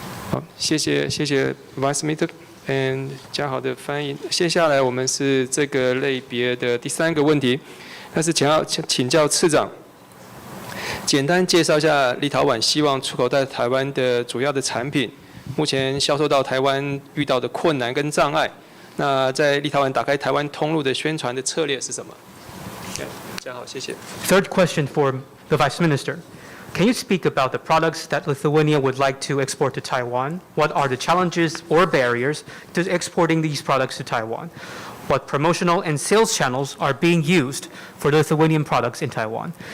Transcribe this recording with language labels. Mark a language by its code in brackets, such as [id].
[zh] 好，谢谢 Vice Minister。嘉豪的翻译。接下来我们是这个类别的第3个问题，那是请教次长，简单介绍一下立陶宛希望出口到台湾的主要的产品，目前销售到台湾遇到的困难跟障碍。那在立陶宛打开台湾通路的宣传的策略是什么？嘉豪，谢谢。 [en] Third question for the Vice Minister. Can you speak about the products that Lithuania would like to export to Taiwan? What are the challenges or barriers to exporting these products to Taiwan? what promotional and sales channels are being used for Lithuanian products in Taiwan.